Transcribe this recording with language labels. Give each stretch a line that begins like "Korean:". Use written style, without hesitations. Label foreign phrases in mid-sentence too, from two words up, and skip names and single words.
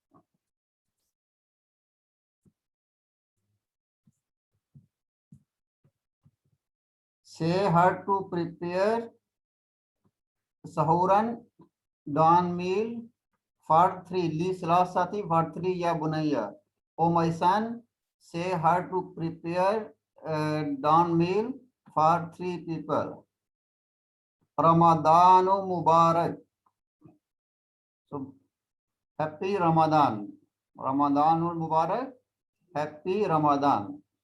English: Say her to prepare sahuran, dawn meal for 3.
Arabic: لثلاثة,
English: for 3
Arabic: يا بني.
English: O my son, say her to prepare dawn meal for 3 people.
Arabic: رمضان مبارك.
English: So happy Ramadan.
Arabic: رمضان مبارك.
English: Happy Ramadan.